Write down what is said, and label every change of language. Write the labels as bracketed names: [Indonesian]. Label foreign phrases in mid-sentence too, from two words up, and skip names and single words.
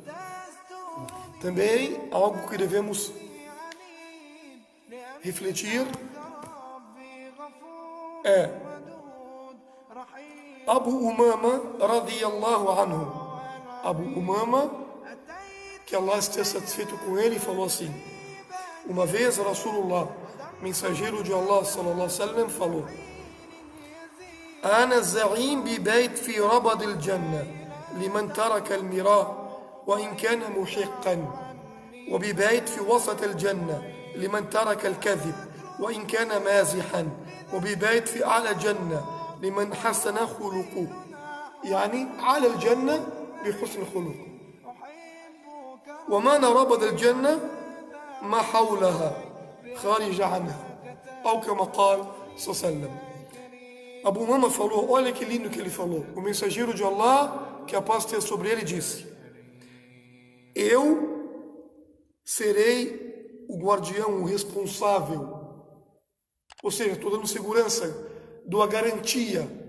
[Portuguese] Também algo que devemos refletir é Abu Umama [Arabic] رضي الله عنه. [Portuguese] Abu Umama, que Allah esteja satisfeito com ele, falou assim, uma vez Rasulullah, mensageiro de Allah [Arabic] صلى الله عليه وسلم, falou: أنا زعيم ببيت في ربض الجنة لمن ترك المراء وإن كان محقا وببيت في وسط الجنة لمن ترك الكذب وإن كان مازحا وببيت في أعلى الجنة لمن حسن خلقه. يعني على الجنة بحسن خلق وما ربض الجنة ما حولها خارج عنها [Portuguese] ou como [Arabic] قال صلى الله عليه وسلم. [Portuguese] Abu Umama falou, olha que lindo que ele falou. O mensageiro de Allah, que a paz esteja sobre ele, disse: eu serei o guardião, o responsável, ou seja, estou dando segurança, dou a garantia